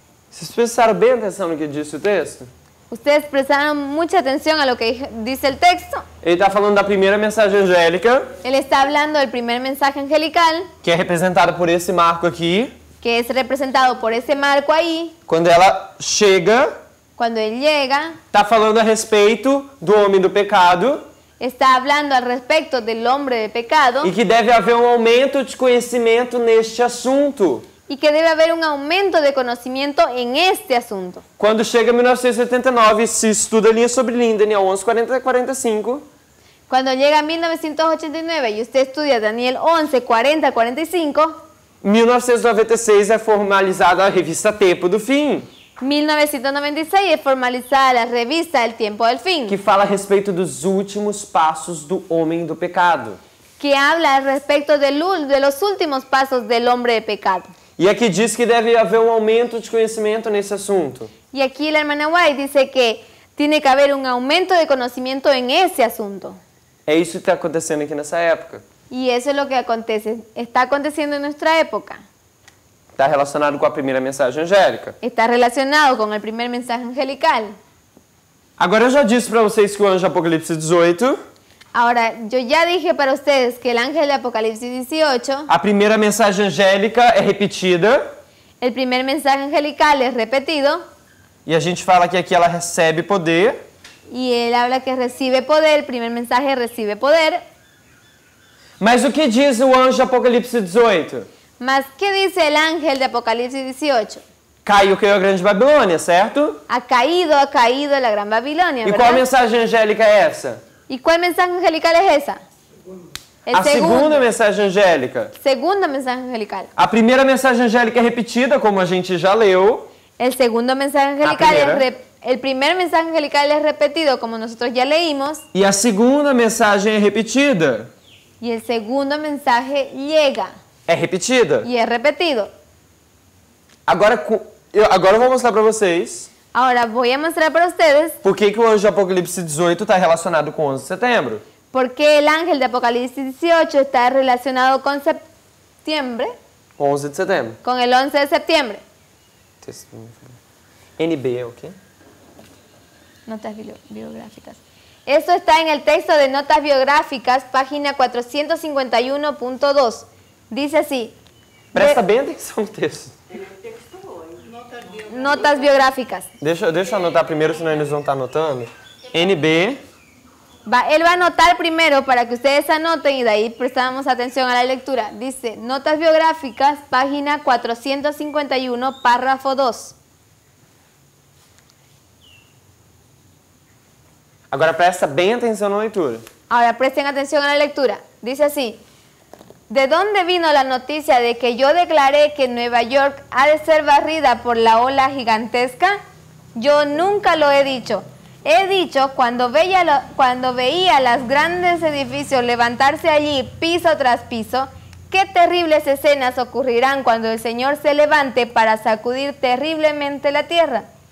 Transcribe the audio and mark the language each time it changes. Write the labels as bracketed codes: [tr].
[pt] Vocês prestaram bem atenção no que disse o texto? [es] Ustedes prestaron mucha atención a lo que dice el texto. [pt] Ele está falando da primeira mensagem angélica, [es] Él está hablando del primer mensaje angelical, [pt] que é representada por esse marco aqui. [es] que es representado por ese marco ahí. [pt] Quando ela chega, [es] Cuando él llega, [pt] está falando a respeito do homem do pecado [es] está hablando al respecto del hombre de pecado [pt] e que deve haver um aumento de conhecimento neste assunto. [es] y que debe haber un aumento de conocimiento en este asunto. [pt] Quando chega 1979, se estuda linha sobre linha, Daniel 11, 40 a 45, [es] Cuando llega 1989 y usted estudia Daniel 11, 40, 45, [pt] 1996 é formalizada a revista Tempo do Fim, [es] 1996 es formalizada la revista El Tiempo del Fin, [pt] que fala a respeito dos últimos passos do homem do pecado. [es] que habla al respecto de los últimos pasos del hombre de pecado. [pt] E aqui diz que deve haver um aumento de conhecimento nesse assunto. [es] Y aquí la hermana White dice que tiene que haber un aumento de conocimiento en ese asunto. [pt] É isso que está acontecendo aqui nessa época. [es] Y eso es lo que acontece, está aconteciendo en nuestra época. [pt] Está relacionado com a primeira mensagem angélica. [es] Está relacionado con el primer mensaje angelical. [pt] Agora eu já disse para vocês que o anjo Apocalipse 18, [es] Ahora, yo ya dije para ustedes que el ángel de Apocalipsis 18, [pt] a primeira mensagem angélica é repetida. [es] el primer mensaje angelical es repetido [pt] E a gente fala que aqui ela recebe poder. [es] y él habla que recibe poder, el primer mensaje recibe poder. [pt] Mas o que diz o anjo Apocalipse 18? [es] Mas, ¿qué dice el ángel de Apocalipsis 18? [pt] Caiu a grande Babilônia, certo? [es] Ha caído la gran Babilonia, [pt] E qual a [es] ¿verdad? [pt] mensagem angélica é essa? [es] ¿Y cuál mensaje angelical es esa? El [pt] A segunda mensagem angélica. [es] segundo mensaje angelical. [pt] A primeira mensagem angélica é repetida, como a gente já leu. [es] El segundo mensaje angelical primera. el primer mensaje angelical es repetido, como nosotros ya leímos, [pt] E a segunda mensagem é repetida. [es] y el segundo mensaje llega [pt] É repetida. [es] y es repetido. [pt] Agora eu vou mostrar para vocês [es] Ahora voy a mostrar para ustedes [pt] por que o anjo Apocalipse 18 está relacionado com 11 de setembro. [es] por qué el ángel de Apocalipsis 18 está relacionado con septiembre, [pt] 11 de setembro. [es] con el 11 de septiembre. [pt] NB, ok? [es] Notas biográficas. Eso está en el texto de Notas Biográficas, página 451.2. Dice así. [pt] Presta bem atenção no texto. Notas biográficas. Deixa eu anotar primeiro, senão eles vão estar anotando. NB, [es] Él va a anotar primero para que ustedes anoten y de ahí prestamos atención a la lectura. Dice, Notas Biográficas, página 451, párrafo 2. [pt] agora presta bem atenção na leitura. [es] Ahora presten atención a la lectura. Dice así. ¿De dónde vino la noticia de que yo declaré que Nueva York ha de ser barrida por la ola gigantesca? Yo nunca lo he dicho. He dicho cuando veía los grandes edificios levantarse allí piso tras piso, qué terribles escenas ocurrirán cuando el Señor se levante para sacudir terriblemente la tierra.